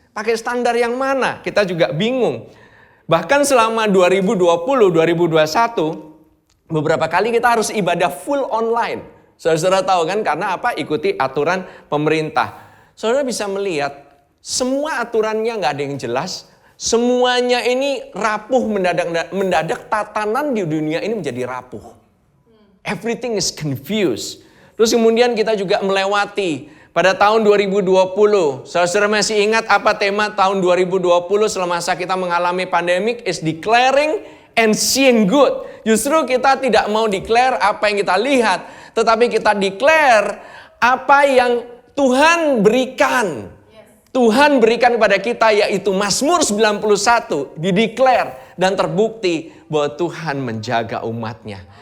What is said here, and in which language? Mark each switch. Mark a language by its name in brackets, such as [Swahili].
[Indonesian] Pakai standar yang mana? Kita juga bingung. Bahkan selama 2020-2021, beberapa kali kita harus ibadah full online. Saudara tahu kan karena apa? Ikuti aturan pemerintah. Saudara bisa melihat semua aturannya nggak ada yang jelas. Semuanya ini rapuh mendadak tatanan di dunia ini menjadi rapuh. [English] Everything is confused. [Indonesian] Terus kemudian kita juga melewati pada tahun 2020, saudara masih ingat apa tema tahun 2020 semasa kita mengalami pandemik? [English] Is declaring and seeing good. [Indonesian] Justru kita tidak mau declare apa yang kita lihat, tetapi kita declare apa yang Tuhan berikan. Tuhan berikan kepada kita, yaitu Mazmur 91, dideclare dan terbukti bahwa Tuhan menjaga umatnya.